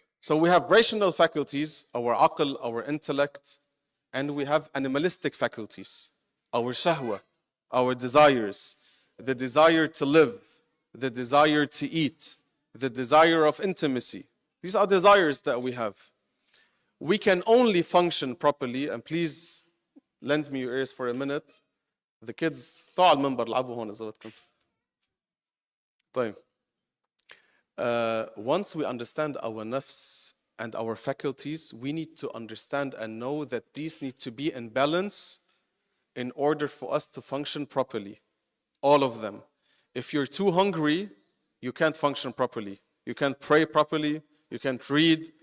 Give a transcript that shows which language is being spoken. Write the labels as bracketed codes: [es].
[en] So we have rational faculties, our aql, our intellect, and we have animalistic faculties, our shahwa, our desires, the desire to live, the desire to eat, the desire of intimacy. These are desires that we have. We can only function properly, and please lend me your ears for a minute. The kids, [ar] طلعوا على المنبر لعبوا هون إذا بدكم. طيب. [en] Once we understand our nafs and our faculties, we need to understand and know that these need to be in balance in order for us to function properly. All of them. If you're too hungry, you can't function properly. You can't pray properly. You can't read.